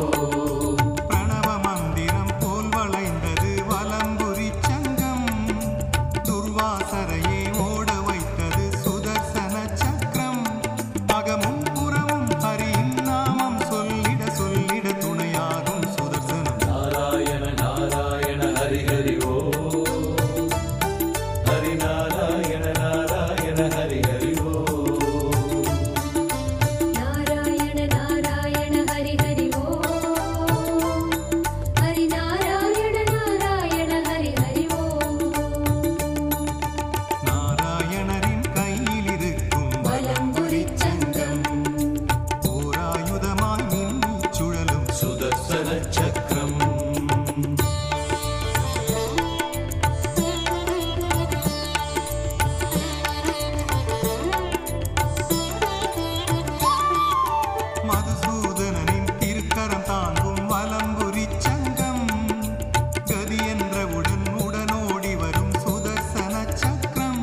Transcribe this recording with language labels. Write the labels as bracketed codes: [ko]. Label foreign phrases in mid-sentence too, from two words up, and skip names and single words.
[ta] பிரணவ மந்திரம் போல் வளைந்தது வலம்புரி சங்கம் துர்வாசரையே ஓட வைத்தது சுதர்சன சக்கரம் அகமும் புறமும் ஹரியின் நாமம் சொல்லிட சொல்லிட துணையாகும் சுதர்சனம் [sa] नारायण नारायण हरि हरि ओ हरि नारायण नारायण हरि हरि ओ नारायण नारायण हरि हरि ओ हरि नारायण नारायण हरि हरि ओ [ta] நாராயணரின் கையிலிருக்கும் வலம்புரி சங்கம் ஓராயுதமாய் மின்னிச் சுழலும் [sa] सुदर्शन चक्रम् [ta] மதுசூதனனின் திருக்கரம் தாங்கும் வலம்புரி சங்கம் கதி என்றவுடன் உடனோடி வரும் சுதர்சன சக்கரம்